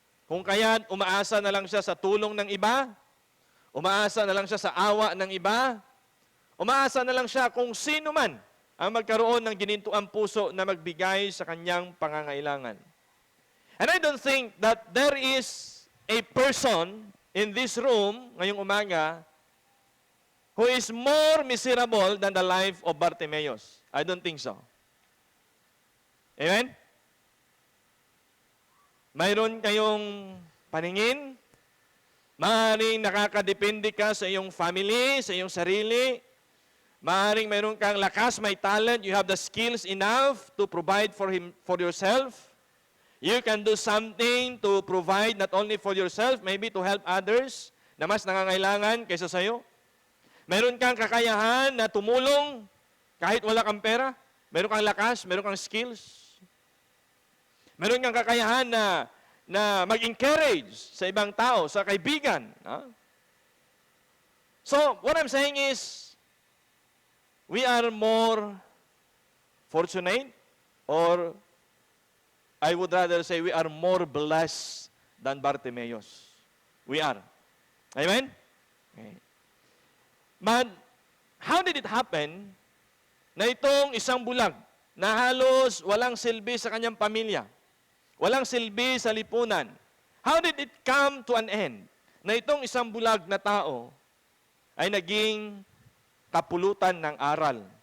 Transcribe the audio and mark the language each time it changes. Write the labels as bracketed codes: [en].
[tl] Kung kaya't umaasa na lang siya sa tulong ng iba, umaasa na lang siya sa awa ng iba, umaasa na lang siya kung sino man ang magkaroon ng ginintuang puso na magbigay sa kanyang pangangailangan. [en] And I don't think that there is a person in this room [tl] ngayong umaga [en] who is more miserable than the life of Bartimaeus. I don't think so. Amen? [tl] Mayroon kayong paningin, maaaring nakakadepende ka sa iyong family, sa iyong sarili, maaaring mayroon kang lakas, may talent, [en] you have the skills enough to provide for yourself. You can do something to provide not only for yourself, maybe to help others [tl] na mas nangangailangan kaysa sa iyo. Meron kang kakayahan na tumulong kahit wala kang pera. Meron kang lakas, meron kang skills. Meron kang kakayahan na mag-encourage sa ibang tao, sa kaibigan. [en] So, what I'm saying is, we are more fortunate, or I would rather say we are more blessed than Bartimaeus. We are. Amen? Okay. But, how did it happen [tl] na itong isang bulag na halos walang silbi sa kanyang pamilya, walang silbi sa lipunan, [en] how did it come to an end [tl] na itong isang bulag na tao ay naging kapulutan ng aral